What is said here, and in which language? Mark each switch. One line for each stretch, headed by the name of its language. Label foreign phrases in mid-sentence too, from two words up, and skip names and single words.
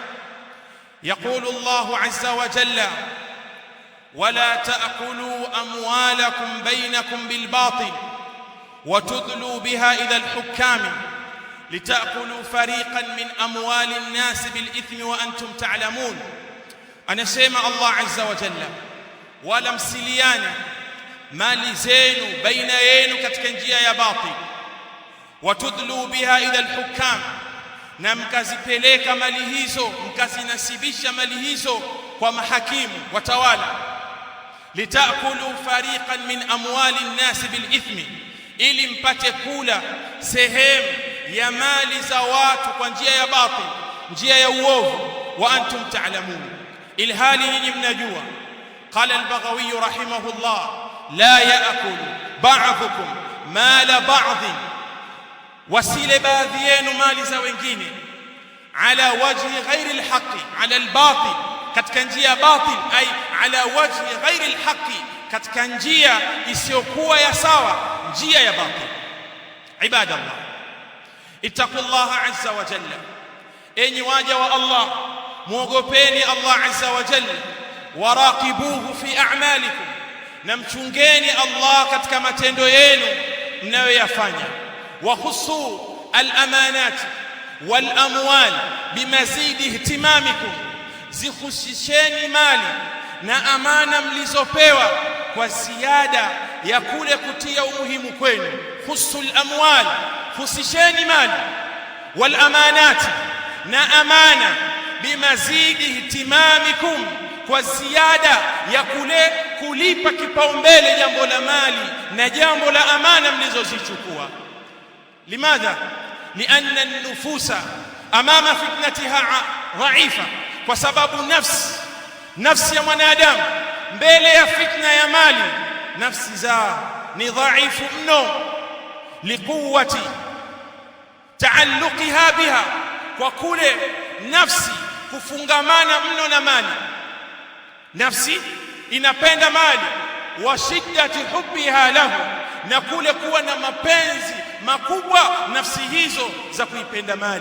Arabic: يقول الله عز وجل: ولا تأكلوا أموالكم بينكم بالباطل وتدلوا بها إلى الحكام لتأكلوا فريقا من أموال الناس بالإثم وأنتم تعلمون.
Swahili: anasema Allah
Arabic: عز وجل,
Swahili: wala msiliane mali zenu baina yenu katika njia ya batil,
Arabic: وتدلوا بها إلى الحكام,
Swahili: na mkazipeleka mali hizo, mkazinasibisha mali hizo kwa mahakimu watawala,
Arabic: لتأكلوا فريقا من أموال الناس بالإثم,
Swahili: ili mpate kula sehemu ya mali za watu kwa njia ya batil, njia ya uovu,
Arabic: وأنتم تعلمون,
Swahili: ilhali nyinyi mnajua.
Arabic: قال البغوي رحمه الله: لا يأكل بعضكم مال بعض،
Swahili: wasile baadhi yenu mali za wengine,
Arabic: على وجه غير الحق, على الباطل,
Swahili: katika njia ya batil,
Arabic: أي على وجه غير الحق,
Swahili: katika njia isiyokuwa ya sawa, njia ya batil.
Arabic: عباد الله اتقوا الله عز وجل,
Swahili: enyi waja wa Allah, muogopeni Allah
Arabic: عز وجل, وراقبوه في أعمالكم,
Swahili: na mchungeni Allah katika matendo yenu mnayoyafanya.
Arabic: وخصوا الأمانات والأموال بمزيد اهتمامكم,
Swahili: zikhusisheni mali na amana mlizopewa kwa ziada ya kule kutia umuhimu kwenu.
Arabic: خصوا الأموال,
Swahili: khusisheni mali,
Arabic: والأمانات,
Swahili: na amana,
Arabic: بمزيد اهتمامكم,
Swahili: kwa ziada ya kule kulipa kipaumbele jambo la mali na jambo la amana mlizozichukua.
Arabic: لماذا؟ لأن النفوس أمام فتنتها ضعيفة، وسبب نفس
Swahili: ya mwanadamu mbele ya fitna ya mali, nafsi zao ni dhaifu mno,
Arabic: لقوة تعلقها بها,
Swahili: kwa kule nafsi kufungamana mno na mali. Nafsi inapenda mali,
Arabic: وشدة حبها له,
Swahili: na kule kuwa na mapenzi makubwa nafsi hizo za kuipenda mali.